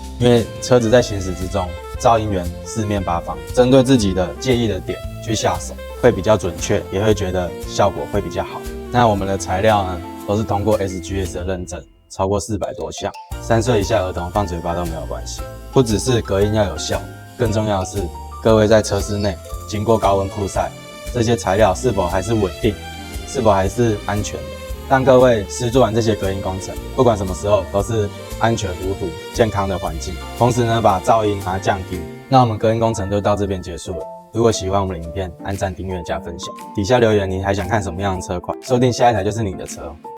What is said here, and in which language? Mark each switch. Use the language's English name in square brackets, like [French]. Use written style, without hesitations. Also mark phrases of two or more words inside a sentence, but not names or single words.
[Chinese] 因為車子在行駛之中，噪音源四面八方，針對自己的介意的點去下手，會比較準確，也會覺得效果会比較好。那我們的材料呢，都是通過 SGS 的認證，超過400多項，3歲以下兒童放嘴巴都沒有關係。不只是隔音要有效，更重要的是，各位在車室內經過高溫曝曬，這些材料是否還是穩定，是否還是安全的，讓各位施作完這些隔音工程，不管什麼時候都是安全無毒、健康的環境。同時呢，把噪音把它降低。那我們隔音工程就到這邊結束了。如果喜歡我們的影片，按讚、訂閱、加分享。底下留言你還想看什麼樣的車款，說不定下一台就是你的車。